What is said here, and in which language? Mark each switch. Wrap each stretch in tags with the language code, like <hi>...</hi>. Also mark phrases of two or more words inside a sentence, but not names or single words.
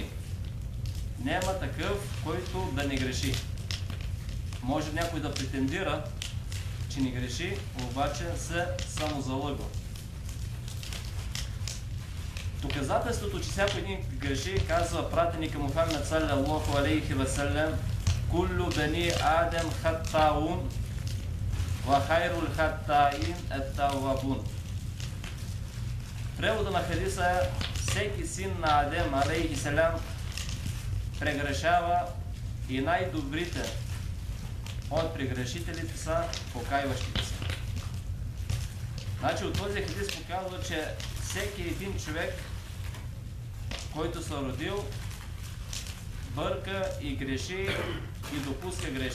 <bg>Няма такъв, който да не греши. Може някой да претендира, че не греши, обаче се самозалъгва. Доказателството, че всяко един греши, казва пратеника Мухаммед</bg> <ar>صلى الله عليه وسلم: "كل بني آدم خطاء وخير الخطائين التوابون."</ar> <bg>Превода на хадиса е: всеки син на Адем</bg> <ar>عليه السلام</ar> <bg>прегрешава и най-добрите от прегрешителите са покайващите се. Значи от този хадис показва, че всеки един човек, който се родил, бърка и греши и допуска грешки.</bg>